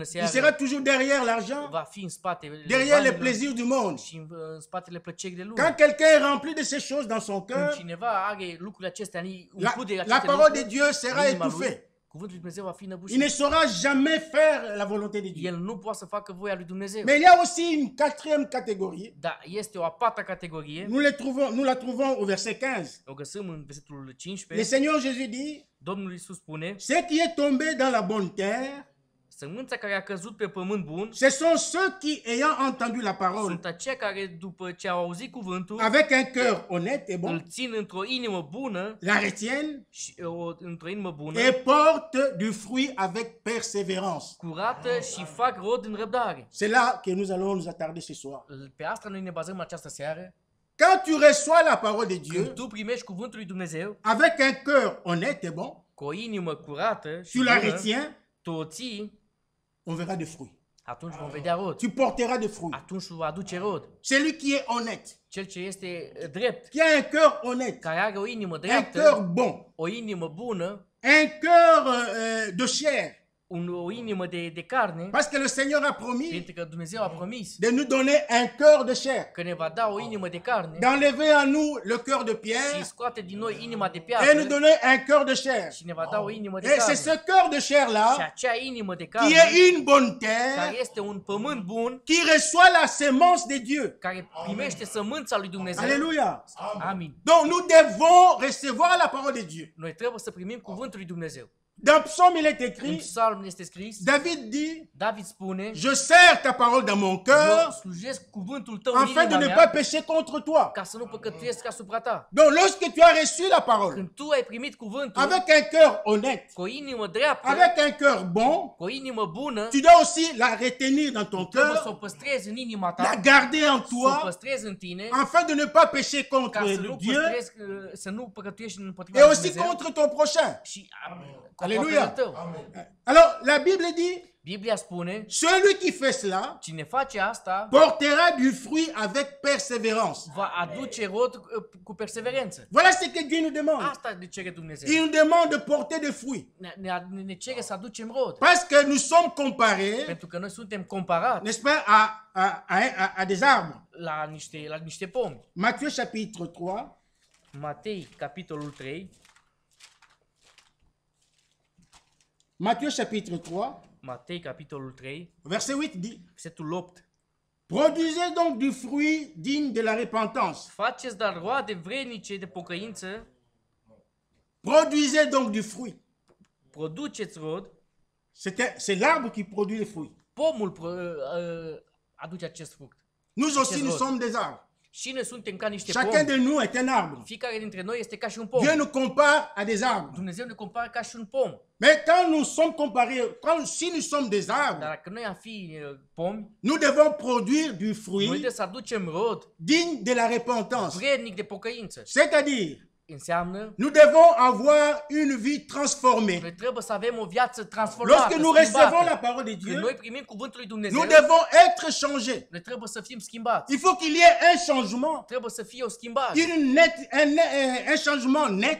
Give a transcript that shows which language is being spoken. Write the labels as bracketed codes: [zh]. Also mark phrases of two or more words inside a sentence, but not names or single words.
[fr] Il sera [ro] seara, [fr] toujours derrière l'argent, [ro] va fi în spatele [fr] derrière les [ro] banilor [fr] plaisirs du monde. [ro] și în spatele plăcerii de lume. [fr] Quand quelqu'un est rempli de ces choses dans son [ro] Când [fr] cœur, [ro] cineva are lucrurile acestea, [fr] la, [ro] umplut de [fr] la [ro] aceste [fr] parole de [ro] lucruri, [fr] Dieu sera [ro] în inima lui, [fr] étouffée. [ro] cuvântul lui Dumnezeu va fi [fr] Il ne [ro] înăbușit. [fr] saura jamais faire la volonté de Dieu. [ro] El nu poate să facă voia lui Dumnezeu. [fr] Mais il y a aussi une quatrième catégorie. [ro] Dar este o a patra categorie. [fr] Nous la trouvons au verset 15. [ro] O găsim în versetul [fr] Le [ro] 15. [fr] Seigneur Jésus dit, [ro] Domnul Iisus spune: [fr] ce qui est tombé dans la bonne terre, [ro] sămânța care a căzut pe pământ bun [fr] ce sont ceux qui, ayant entendu la parole, [ro] sunt aceia care, după ce au auzit cuvântul, [fr] avec un cœur honnête et [ro] îl [fr] bon, [ro] țin într-o inimă bună [fr] la retiennent [ro] și într-o inimă bună, [fr] et portent du fruit avec persévérance. [ro] curată și fac rod în răbdare. [fr] C'est là que nous allons nous attarder ce soir. [ro] Pe asta noi ne bazăm în această seară. [fr] Quand tu reçois la parole de Dieu, [ro] Când tu primești cuvântul lui Dumnezeu [fr] avec un cœur honnête et bon, [ro] cu o inimă curată și [fr] tu la [ro] bună, [fr] retiens, [ro] tu o ții, [fr] on verra des fruits. [ro] atunci vom vedea rod. [fr] Tu porteras des fruits. [ro] Atunci va aduce rod. [fr] Celui qui est honnête, [ro] Cel ce este drept, [fr] qui a un cœur honnête, [ro] care are o inimă [fr] un [ro] dreaptă, [fr] cœur bon, [ro] o inimă bună, [fr] un cœur de chair. [ro] o inimă de carne, [fr] Parce que le Seigneur a promis [ro] pentru că Dumnezeu a promis [fr] de nous donner un cœur de chair, [ro] că ne va da o inimă de carne [fr] d'enlever à nous le cœur de [ro] și [fr] pierre [ro] scoate din noi inima de [fr] et nous [ro] piatră [fr] donner un cœur de chair. [ro] și ne va da o inimă de [fr] Et c'est ce [ro] carne. [fr] cœur de [ro] Și [fr] chair-là [ro] acea inimă de [fr] qui [ro] carne, [fr] est une bonne [ro] care [fr] terre, [ro] este un pământ bun, [fr] qui reçoit la sémence de Dieu. [ro] care primește sămânța lui Dumnezeu. [fr] Alléluia. [ro] Amin. [fr] Donc nous devons recevoir la parole de Dieu. [ro] Noi trebuie să primim cuvântul lui Dumnezeu. [fr] Dans Psaume, il est [ro] În [fr] écrit, [ro] psalm este scris, [fr] David dit, [ro] David spune: [fr] je sers ta parole dans mon [ro] eu [fr] cœur [ro] slujesc cuvântul tău în [fr] afin de [ro] inima [fr] ne [ro] mea [fr] pas pécher contre toi. [ro] ca să nu păcătuiesc asupra ta. [fr] Donc lorsque tu as reçu la parole [ro] Când tu ai primit cuvântul [fr] avec un cœur honnête, [ro] cu o inimă dreaptă, [fr] avec un cœur bon, [ro] cu o inimă bună, [fr] tu dois aussi la retenir dans ton [ro] trebuie să o [fr] cœur, [ro] păstrezi în inima [fr] la [ro] ta, [fr] garder en [ro] să o [fr] toi, [ro] păstrezi în tine, [fr] afin de ne pas pécher [ro] ca [fr] contre [ro] să nu [fr] Dieu [ro] păstrezi, să nu păcătuiești împotriva [fr] et [ro] lui [fr] aussi [ro] Dumnezeu [fr] contre ton prochain. [ro] și [fr] Alléluia. [ro] aproapele tău. [fr] Alors la Bible dit, [ro] Biblia spune: [fr] celui qui fait cela [ro] cine face asta [fr] portera du fruit avec persévérance. [ro] va aduce rod cu perseverență. [fr] Voilà ce que Dieu nous demande. [ro] Asta ne cere Dumnezeu. [fr] Il nous demande de porter des fruits. [ro] Ne cere să aducem rod. [fr] Parce que nous sommes comparés, [ro] Pentru că noi suntem comparați [fr] n'est-ce pas, à des arbres. [ro] la niște pomi. [fr] Matthieu chapitre 3, [ro] Matei, capitolul 3. [fr] Matthieu chapitre 3, [ro] Matei, capitolul 3, [fr] verset 8 dit, [ro] versetul 8. [fr] produisez donc du fruit digne de la repentance. [ro] Faceți dar roade vrednice de pocăință, [fr] Produisez donc du fruit. [ro] produceți rod. [fr] C'est l'arbre qui produit les fruits. [ro] pomul aduce acest fruct. [fr] Nous aussi, [ro] Acest [fr] nous [ro] rod. [fr] sommes des arbres. [ro] Și noi suntem ca niște [fr] Chacun [ro] pomi. [fr] de nous est un arbre. [ro] Fiecare dintre noi este ca și un pom. [fr] Dieu nous compare à des arbres. [ro] Dumnezeu ne compară ca și un pom. [fr] Mais quand nous sommes comparés, si nous sommes des [ro] Dar [fr] arbres, [ro] dacă noi am fi pomi, [fr] nous devons produire du [ro] noi [fr] fruit [ro] trebuie să aducem rod [fr] digne de la repentance. [ro] vrednic de pocăință. [fr] C'est-à-dire, [ro] Înseamnă, [fr] nous devons avoir une vie transformée. [ro] noi trebuie să avem o viață transformată, [fr] Lorsque nous recevons [ro] schimbată. [fr] la parole de [ro] Când [fr] Dieu, [ro] noi primim cuvântul lui Dumnezeu, [fr] nous devons être changés. [ro] noi trebuie să fim schimbați. [fr] Il faut qu'il y ait un changement, [ro] Trebuie să fie o schimbare. [fr] un changement net